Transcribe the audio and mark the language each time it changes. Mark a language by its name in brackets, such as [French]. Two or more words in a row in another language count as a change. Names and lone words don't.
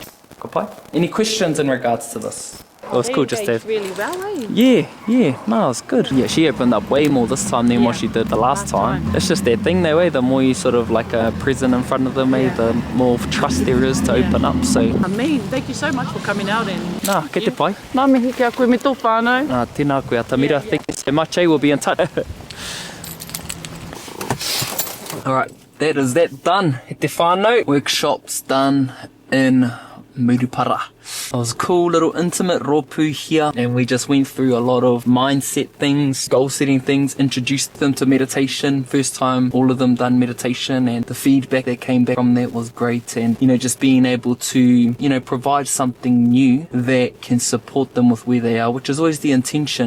[English] Any questions in regards to this? It was cool just to have... really well, eh? Yeah, no, it was good. Yeah, she opened up way more this time than what she did the last time. It's just that thing though, the more you sort of like are present in front of them, the more trust there is to open up, so... I mean, thank you so much for coming out and... [Māori] Nā, kei te pai. Nā mihi kia koe me tō whānau. Nā, tēnā koe Atamira, [English] thank you so much, we'll be in touch. Alright, that is that done. [Māori] He te whānau. [English] Workshop's done in Murupara. It was a cool little intimate rōpū here, and we just went through a lot of mindset things, goal setting things, introduced them to meditation. First time all of them done meditation, and the feedback that came back from that was great. And just being able to provide something new that can support them with where they are, which is always the intention.